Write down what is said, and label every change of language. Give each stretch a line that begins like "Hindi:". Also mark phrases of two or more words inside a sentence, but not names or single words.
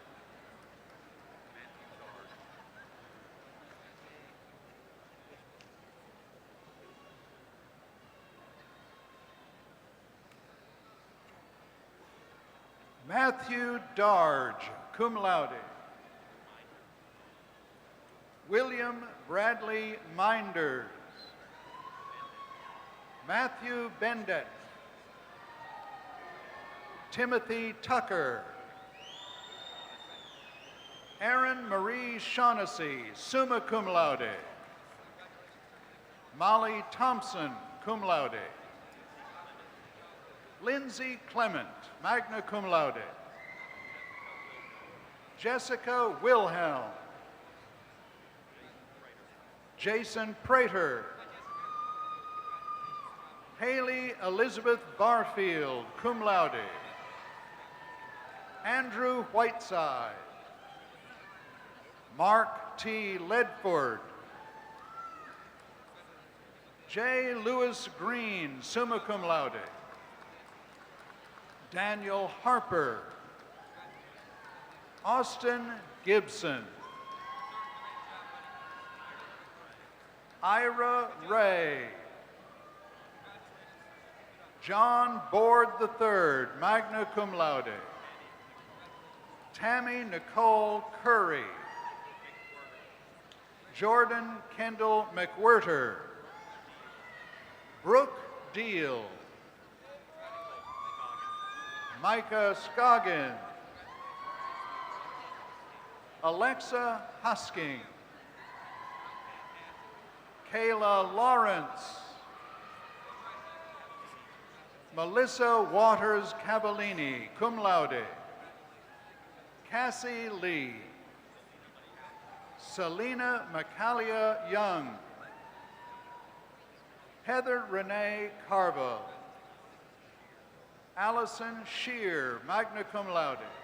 English: Matthew Darge,
Latin: cum laude.
English: William Bradley Minders. Matthew Bendet. Timothy Tucker. Erin Marie Shaughnessy,
Latin: summa cum laude.
English: Molly Thompson,
Latin: cum laude.
English: Lindsay Clement,
Latin: magna cum laude.
English: Jessica Wilhelm. Jason Prater. Haley Elizabeth Barfield,
Latin: cum laude.
English: Andrew Whiteside. Mark T. Ledford. J. Lewis Green,
Latin: summa cum laude.
English: Daniel Harper. Austin Gibson. Ira Ray. John Board III,
Latin: magna cum laude.
English: Tammy Nicole Curry. Jordan Kendall McWhirter. Brooke Deal. Micah Scoggin. Alexa Husking. Kayla Lawrence. Melissa Waters Cavallini,
Latin: cum laude.
English: Cassie Lee. Selena Macalia Young. Heather Renee Carvo. Allison Shear,
Latin: magna cum laude.